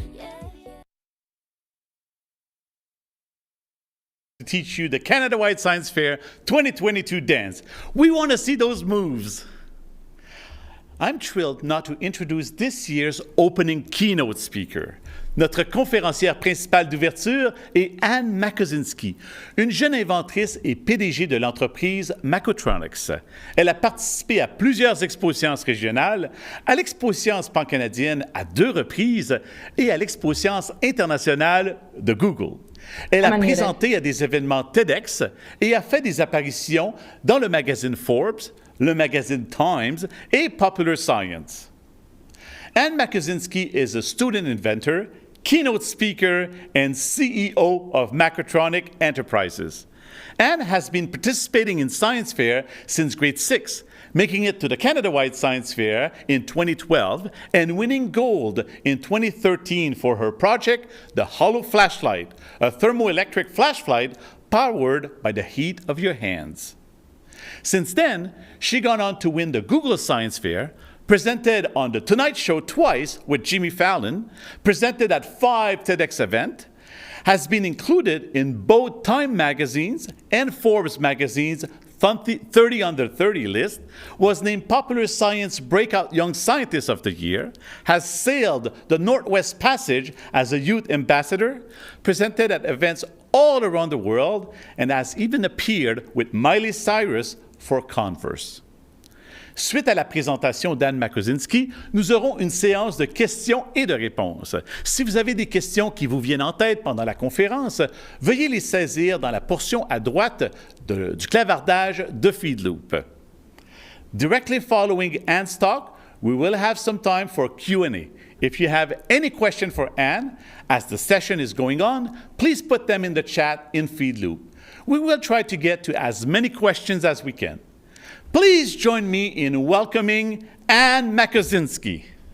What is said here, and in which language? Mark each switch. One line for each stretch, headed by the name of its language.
English: Yeah, yeah. To teach you the Canada-wide Science Fair 2022 dance. We want to see those moves. I'm thrilled not to introduce this year's opening keynote speaker.
French: Notre conférencière principale d'ouverture est Ann Makosinski, une jeune inventrice et PDG de l'entreprise Makotronics. Elle a participé à plusieurs expositions régionales, à l'exposition pancanadienne à 2 reprises et à l'exposition internationale de Google. Elle a présenté à des événements TEDx et a fait des apparitions dans le magazine Forbes, le magazine Times et Popular Science.
English: Ann Makosinski is a student inventor, keynote speaker, and CEO of Makotronic Enterprises. Ann has been participating in Science Fair since grade 6, making it to the Canada-wide Science Fair in 2012 and winning gold in 2013 for her project, the Hollow Flashlight, a thermoelectric flashlight powered by the heat of your hands. Since then, she gone on to win the Google Science Fair, presented on The Tonight Show twice with Jimmy Fallon, presented at 5 TEDx events, has been included in both Time magazines and Forbes magazine's 30 Under 30 list, was named Popular Science Breakout Young Scientist of the Year, has sailed the Northwest Passage as a youth ambassador, presented at events all around the world, and has even appeared with Miley Cyrus for Converse.
French: Suite à la présentation d'Ann Makosinski, nous aurons une séance de questions et de réponses. Si vous avez des questions qui vous viennent en tête pendant la conférence, veuillez les saisir dans la portion à droite du clavardage de Feedloop.
English: Directly following Ann's talk, We will have some time for Q&A. If you have any question for Ann as the session is going on, please put them in the chat in Feedloop. We will try to get to as many questions as we can. Please join me in welcoming Ann Makosinski.